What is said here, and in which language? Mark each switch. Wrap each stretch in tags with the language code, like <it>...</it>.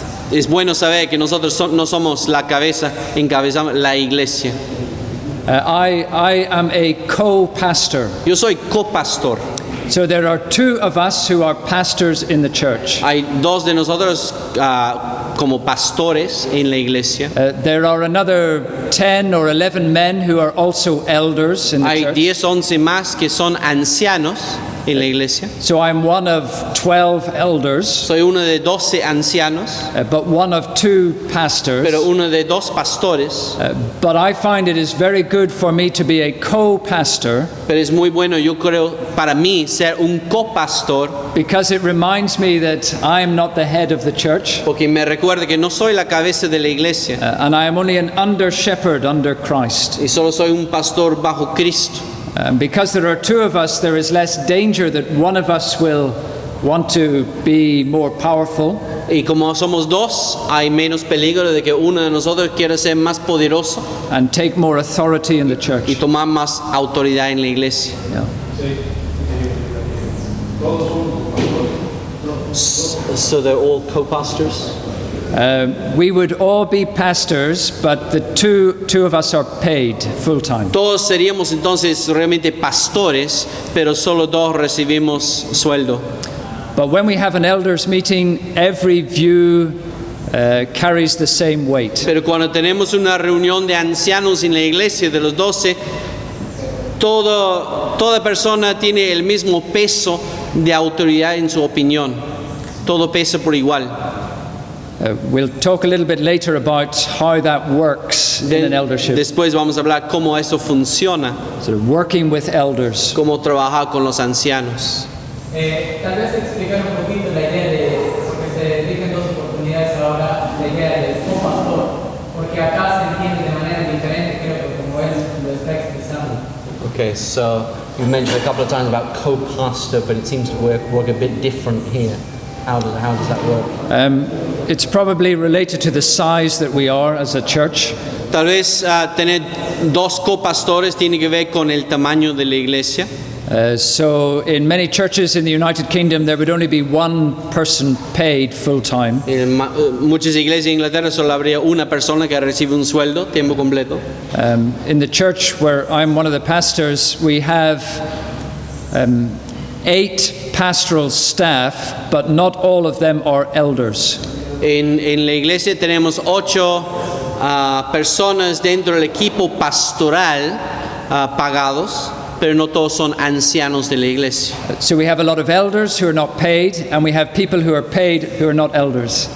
<es>Es bueno saber que nosotros no somos la cabeza, encabezamos la iglesia.</es> <en>I am a co-pastor.</en> <es>Yo soy copastor.</es> <en>So there are 2 of us who are pastors in the church.</en> <es>Hay 2 de nosotros como pastores en la iglesia.</es> <en>There are another 10 or 11 men who are also elders in the</en> <es>Hay</es> <en>church.</en> <es>10, 11 más que son ancianos en la iglesia.</es> <en>So I'm one of 12 elders,</en> <es>Soy uno de 12 ancianos,</es> <en>but one of 2 pastors.</en> <es>pero uno de 2 pastores.</es> <en>But I find it is very good for me to be a co-pastor</en> <es>Pero es muy bueno, yo creo, para mí ser un copastor,</es> <en>because it reminds me that I am not the head of the church</en> <es>porque me recuerda que no soy la cabeza de la iglesia</es> <en>and I am only an under shepherd under Christ.</en> <es>y solo soy un pastor bajo Cristo.</es> <en>And because there are 2 of us, there is less danger that one of us will want to be more powerful.</en> <es>Y como somos 2, hay menos peligro de que uno de nosotros quiera ser más poderoso</es> <en>And take more authority in the church.</en> <es>y tomar más autoridad en la iglesia.</es> <en>Yeah. So they're all co-pastors? We would all be pastors, but the two of us are paid full time.</en> <es>Todos seríamos entonces realmente pastores, pero solo 2 recibimos sueldo.</es> <en>But when we have an elders meeting, every view carries the same weight.</en> <es>Pero cuando tenemos una reunión de ancianos en la iglesia de los 12, toda persona tiene el mismo peso de autoridad en su opinión. Todo pesa por igual.</es> <en>We'll talk a little bit later about how that works in an eldership.</en> <es>Después vamos a hablar cómo eso funciona,</es> <en>Sort of working with elders.</en> <es>cómo trabajar con los ancianos. Tal vez explicar un poquito la idea de, porque se dije en 2 oportunidades ahora, la idea del copastor, porque acá se entiende de manera diferente, creo que como él lo está expresando.</es> <en>Okay, so you mentioned a couple of times about co-pastor, but it seems to work a bit different here. How does that work? It's probably related to the size that we are as a church.</en> <es>Tal vez tener dos copastores tiene que ver con el tamaño de la iglesia.</es> <en>So in many churches in the United Kingdom, there would only be one person paid full-time.</en> <es>En muchas iglesias en Inglaterra solo habría una persona que recibe un sueldo tiempo completo.</es> <en>In the church where I'm one of the pastors, we have 8 pastoral staff, but not all of them are elders.</en> <es>En la iglesia tenemos 8 personas dentro del equipo pastoral pagados, pero no todos son ancianos de la iglesia.</es> <en>So we have a lot of elders who are not paid, and we have people who are paid who are not elders.</en>